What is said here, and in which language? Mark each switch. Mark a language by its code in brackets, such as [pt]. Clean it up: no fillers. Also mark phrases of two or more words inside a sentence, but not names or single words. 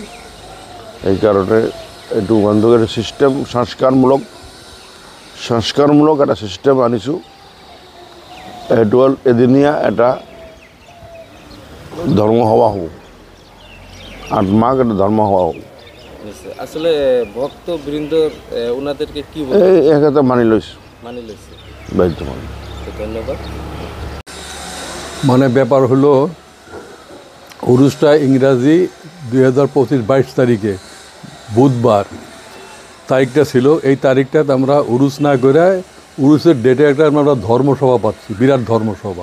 [as] সেইকাৰণে এইটো বন্ধ কৰি ছিষ্টেম সংস্কাৰমূলক এটা ছিষ্টেম আনিছোঁ। সেইটো হ'ল এদিনীয়া এটা ধৰ্মসভা হ'ব। 8 মাঘ এটা ধৰ্মসভা হ'ব। [bn] আসলে ভক্তবৃন্দ ওনাদেরকে কি [as] একেটা মানি লৈছে ধন্যবাদ। [bn] মানে ব্যাপার হলো উরুসটা ইংরাজি 2025 22 তারিখে বুধবার তারিখটা ছিল। এই তারিখটাতে আমরা উরুস না করে উরুসের ডেটে একটা আমরা ধর্মসভা পাচ্ছি, বিরাট ধর্মসভা।